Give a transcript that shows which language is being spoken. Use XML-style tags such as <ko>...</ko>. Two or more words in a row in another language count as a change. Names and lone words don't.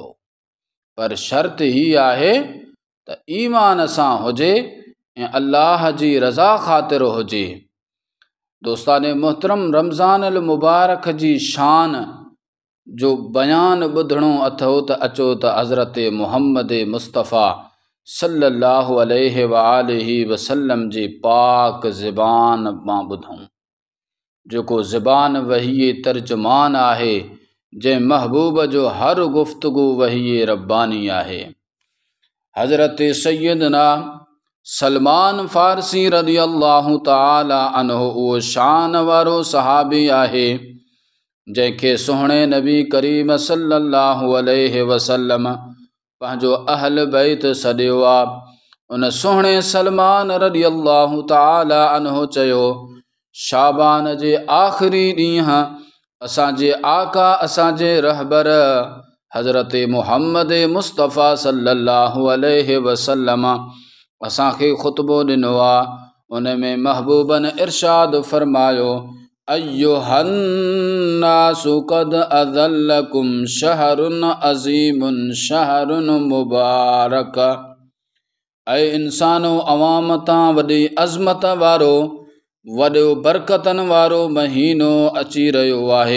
<sd>पर शर्त ही आहे त ईमान सां हुजे ऐं अल्लाह जी रज़ा ख़ातिर हुजे। दोस्ताने मोहतरम, रमज़ान अल मुबारक जी शान जो बयान ॿुधणो अथव त अचो त हज़रत मुहम्मद मुस्तफ़ा</sd> <ar>صلى الله عليه وآله وسلم</ar> <sd>जी पाक ज़बान मां ॿुधूं, जेको ज़बान वही तर्जुमान आहे, जंहिं महबूब जो हर गुफ़्तगू वही रब्बानी आहे। हज़रत सैयदना सलमान फ़ारसी</sd> <ar>رضي الله تعالى عنه</ar> <sd>उहो शान वारो सहाबी आहे जंहिंखे सुहिणे नबी करीम</sd> <ar>صلى الله عليه وسلم</ar> <sd>पंहिंजो अहल बैत सॾियो आहे। उन सुहिणे सलमान</sd> <ar>رضي الله تعالى عنه</ar> <sd>चयो, शाबान जे आख़िरी ॾींहुं असांजे आका असांजे रहबर हज़रत मुहम्मद मुस्तफ़ा</sd> <ar>صلى الله عليه وسلم</ar> <sd>असांखे ख़ुतबो ॾिनो आहे। उन में महबूबन इरशाद फरमायो,</sd> <ar>أيها الناس قد أظلكم شهر عظيم شهر مبارك.</ar> <sd>ऐं इंसानो अवाम तां वॾी अज़मत वारो वॾो बरकतन वारो महीनो अची रहियो आहे।</sd>